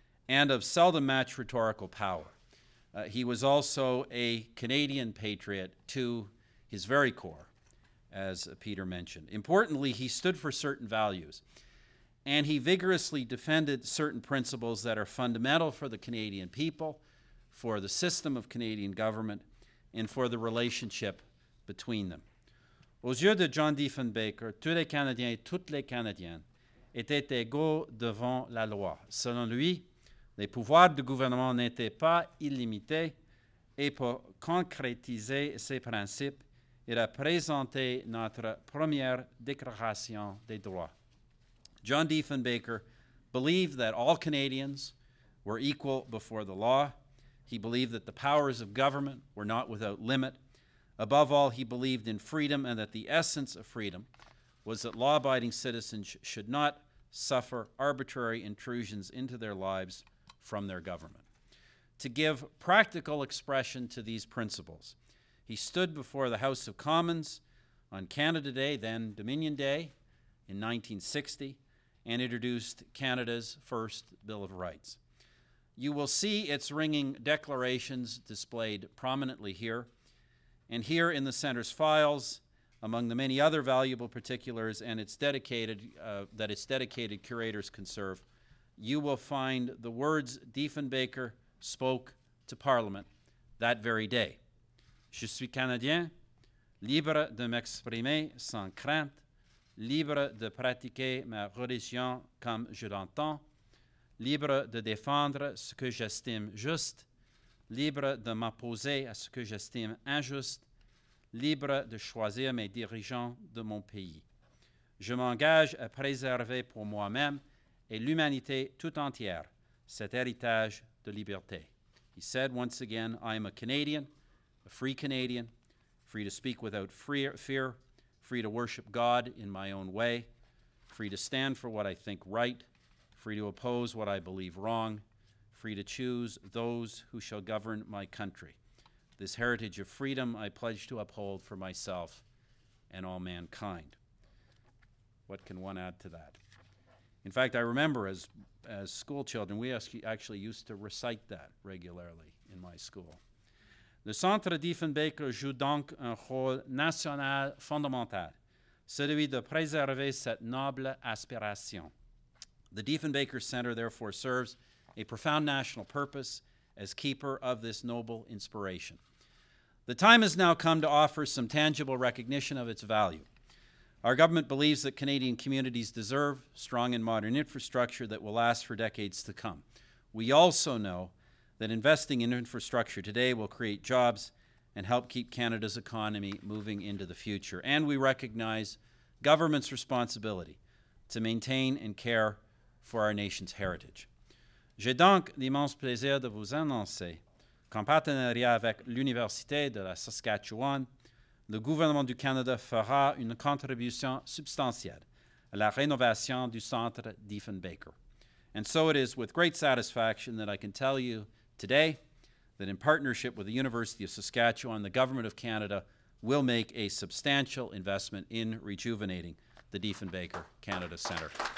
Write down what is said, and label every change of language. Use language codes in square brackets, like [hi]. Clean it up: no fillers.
[en] and of seldom matched rhetorical power. He was also a Canadian patriot to his very core, as Peter mentioned. Importantly, he stood for certain values, and he vigorously defended certain principles that are fundamental for the Canadian people, for the system of Canadian government, and for the relationship between them. [fr] Aux yeux de John Diefenbaker, tous les Canadiens et toutes les Canadiennes étaient égaux devant la loi. Selon lui, les pouvoirs du gouvernement n'étaient pas illimités, et pour concrétiser ces principes, il a présenté notre première déclaration des droits. [en] John Diefenbaker believed that all Canadians were equal before the law. He believed that the powers of government were not without limit. Above all, he believed in freedom, and that the essence of freedom was that law-abiding citizens should not suffer arbitrary intrusions into their lives from their government. To give practical expression to these principles, he stood before the House of Commons on Canada Day, then Dominion Day, in 1960, and introduced Canada's first Bill of Rights. You will see its ringing declarations displayed prominently here, and here in the Centre's files, among the many other valuable particulars and its dedicated curators conserve, you will find the words Diefenbaker spoke to Parliament that very day. [fr] Je suis Canadien, libre de m'exprimer sans crainte, libre de pratiquer ma religion comme je l'entends, libre de défendre ce que j'estime juste, libre de m'opposer à ce que j'estime injuste, libre de choisir mes dirigeants de mon pays. Je m'engage à préserver pour moi-même et l'humanité tout entière cet héritage de liberté. [en] He said once again, I am a Canadian, a free Canadian, free to speak without fear, free to worship God in my own way, free to stand for what I think right, free to oppose what I believe wrong, free to choose those who shall govern my country. This heritage of freedom I pledge to uphold for myself and all mankind. What can one add to that? In fact, I remember as school children, we actually used to recite that regularly in my school. [fr] Le Centre Diefenbaker joue donc un rôle national fondamental, celui de préserver cette noble aspiration. [en] The Diefenbaker Centre therefore serves a profound national purpose as keeper of this noble inspiration. The time has now come to offer some tangible recognition of its value. Our government believes that Canadian communities deserve strong and modern infrastructure that will last for decades to come. We also know that investing in infrastructure today will create jobs and help keep Canada's economy moving into the future. And we recognize government's responsibility to maintain and care for our nation's heritage. [fr] J'ai donc l'immense plaisir de vous annoncer qu'en partenariat avec l'Université de la Saskatchewan, le gouvernement du Canada fera une contribution substantielle à la rénovation du Centre Diefenbaker. [en] And so it is with great satisfaction that I can tell you today that in partnership with the University of Saskatchewan, the Government of Canada will make a substantial investment in rejuvenating the Diefenbaker Canada Centre.